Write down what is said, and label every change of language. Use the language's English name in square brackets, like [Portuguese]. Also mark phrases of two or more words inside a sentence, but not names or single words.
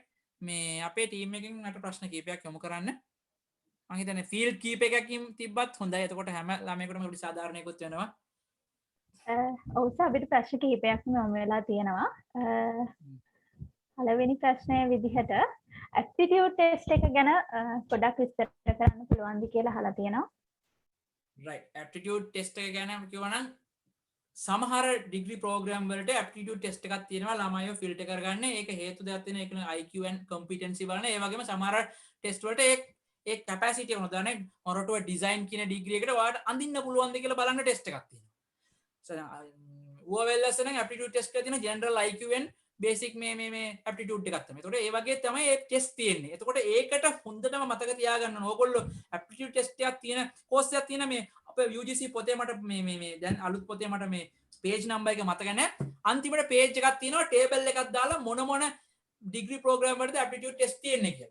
[Sinhala] මේ අපේ ටීම් එකෙන් මට ප්‍රශ්න කීපයක් යොමු කරන්න. මම හිතන්නේ ෆීල්ඩ් කීප එකකින් තිබ්බත් හොඳයි. එතකොට හැම ළමයෙකුටම පොඩි සාධාරණයකුත් වෙනවා. ඔව් සර් අපිට ප්‍රශ්න කිහිපයක්ම යොමු වෙලා තියෙනවා. පළවෙනි ප්‍රශ්නය විදිහට [English] aptitude test [Sinhala] එක ගැන පොඩ්ඩක් විස්තර කරන්න පුළුවන්ද කියලා අහලා තියෙනවා. [English] right aptitude test [Sinhala] එක ගැන කියවනම් සමහර [English] degree program [Sinhala] වලට [English] aptitude test [Sinhala] එකක් තියෙනවා ළමයිව ෆිල්ටර් කරගන්න. ඒක හේතු දෙයක් තියෙනවා. ඒක [English] IQ and competency [Sinhala] බලන. ඒ වගේම සමහර ටෙස්ට් වලට ඒ capacity එක උදාහරණයක් මොරටුව ඩිසයින් කියන ඩිග්‍රී එකට ඔයාලට අඳින්න පුළුවන්ද කියලා බලන්න ටෙස්ට් එකක් තියෙනවා. UOLS නම් [English] aptitude test [Sinhala] එකක් තියෙනවා [English] general IQ and basic [Sinhala] මේ aptitude එකක් තමයි. ඒතකොට ඒ වගේ තමයි ඒ ටෙස්ට් තියෙන්නේ. එතකොට ඒකට හොඳටම මතක තියාගන්න ඕන. ඕගොල්ලෝ [English] aptitude test [Sinhala] එකක් තියෙන course එකක් තියෙන මේ අපේ UGC පොතේ මට මේ දැන් අලුත් පොතේ මට මේ [English] page number [Sinhala] එක මතක නැහැ. අන්තිමට page එකක් තියෙනවා table එකක් දාලා මොන [English] degree program [Sinhala] වලද [English] aptitude test [Sinhala] තියෙන්නේ කියලා.